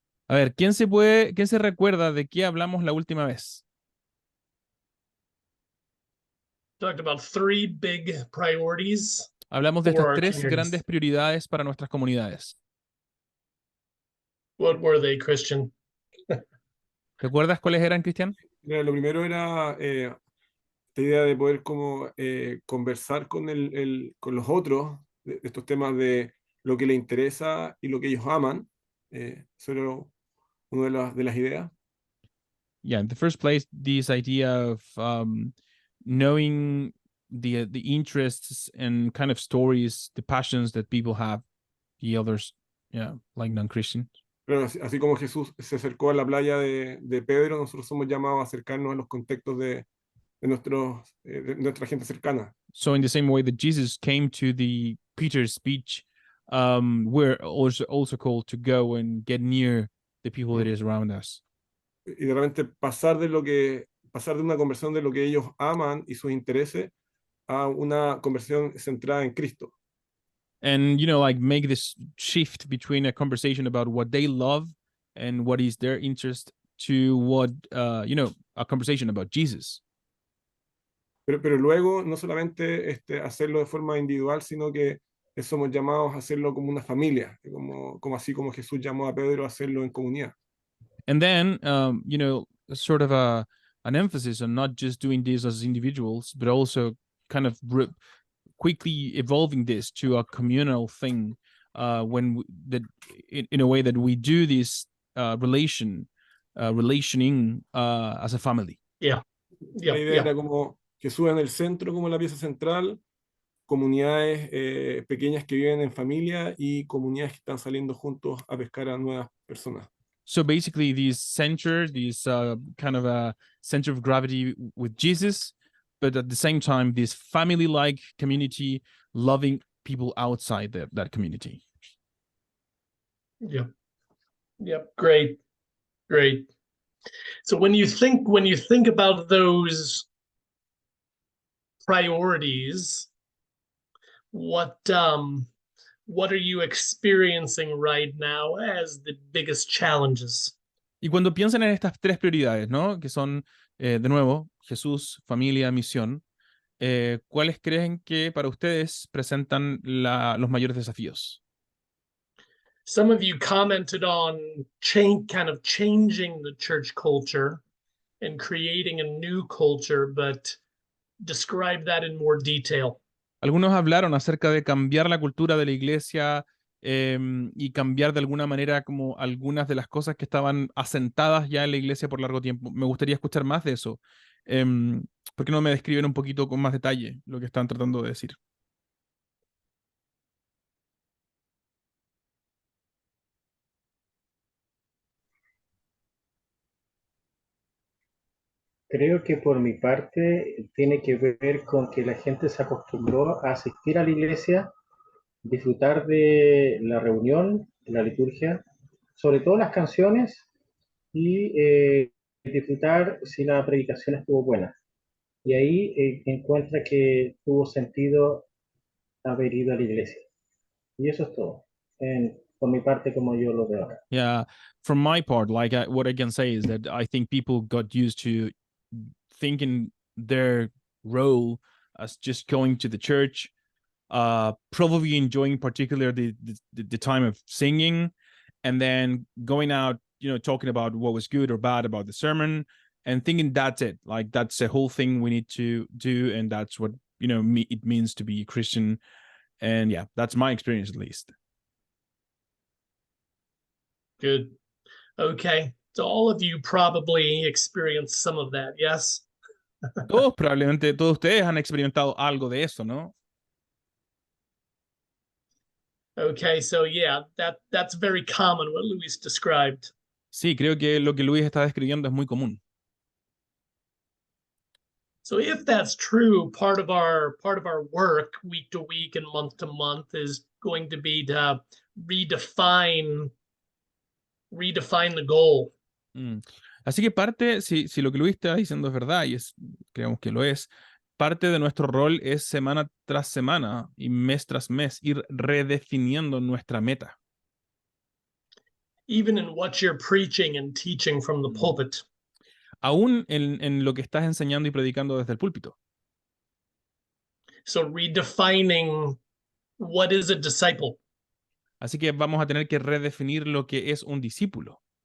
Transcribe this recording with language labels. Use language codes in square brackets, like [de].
[es] A ver, quién se recuerda de qué hablamos la última vez? [en] Talked about 3 big priorities. [es] Hablamos de [en] For [es] estas [en] our 3 communities. [es] grandes prioridades para nuestras comunidades. [en] What were they, Christian? [es] ¿Recuerdas cuáles eran, Cristian? Mira, lo primero era esta idea de poder como conversar con, con los otros de estos temas de lo que les interesa y lo que ellos aman. Eso era una de las ideas. [en] Yeah, in the first place, this idea of knowing the interests and kind of stories, the passions that people have, the others, yeah, like non-Christian. [es] Pero así como Jesús se acercó a la playa de Pedro, nosotros somos llamados a acercarnos a los contextos de nuestra gente cercana. [en] So in the same way that Jesus came to the Peter's speech, we're also called to go and get near the people that is around us. [es] Y de repente pasar de una conversación de lo que ellos aman y sus intereses a una conversación centrada en Cristo. [en] And, you know, like make this shift between a conversation about what they love and what is their interest to what, you know, a conversation about Jesus. [es] Pero luego no solamente hacerlo de forma individual, sino que somos llamados a hacerlo como una familia, como así como Jesús llamó a Pedro a hacerlo en comunidad. [en] And then, you know, sort of an emphasis on not just doing this as individuals, but also kind of quickly evolving this to a communal thing in a way that we do this relationing as a family. Yeah. [es] La idea era como Jesús en el centro, como la pieza central, comunidades pequeñas que viven en familia y comunidades que están saliendo juntos a pescar a nuevas personas. [en] So basically, this kind of a center of gravity with Jesus, but at the same time, this family-like community, loving people outside that community. Yep. Great. So when you think about those priorities, what are you experiencing right now as the biggest challenges? [es] Y cuando piensan en estas 3 prioridades, ¿no? Que son, de nuevo, Jesús, familia, misión, ¿cuáles creen que para ustedes presentan los mayores desafíos? [en] Some of you commented on kind of changing the church culture and creating a new culture, but describe that in more detail. [es] Algunos hablaron acerca de cambiar la cultura de la iglesia y cambiar de alguna manera como algunas de las cosas que estaban asentadas ya en la iglesia por largo tiempo. Me gustaría escuchar más de eso. ¿Por qué no me describen un poquito con más detalle lo que están tratando de decir? Creo que por mi parte tiene que ver con que la gente se acostumbró a asistir a la iglesia, disfrutar de la reunión, la liturgia, sobre todo las canciones y disfrutar si la predicación estuvo buena. Y ahí encuentra que tuvo sentido haber ido a la iglesia. Y eso es todo. Por mi parte, como yo lo veo acá. [en] Yeah, from my part, like what I can say is that I think people got used to thinking their role as just going to the church, probably enjoying particularly the time of singing, and then going out, talking about what was good or bad about the sermon, and thinking that's it. Like that's the whole thing we need to do, and that's what it means to be a Christian. And yeah, that's my experience at least. Good. Okay. So all of you probably experienced some of that, yes? [es] Probablemente todos ustedes han experimentado algo de eso, ¿no? [en] Okay, so yeah, that's very common what Luis described. [es] Sí, creo que lo que Luis está describiendo es muy común. [en] So if that's true, part of our work week to week and month to month is going to be to redefine the goal. [es] Así que parte, si lo que Luis está diciendo es verdad, y creemos que lo es, parte de nuestro rol es semana tras semana y mes tras mes ir redefiniendo nuestra meta. [en] Even in what you're preaching and teaching from the pulpit. [es] Aún en lo que estás enseñando y predicando desde el púlpito. [en] So redefining what is a disciple. [es] Así que vamos a tener que redefinir lo que es un discípulo.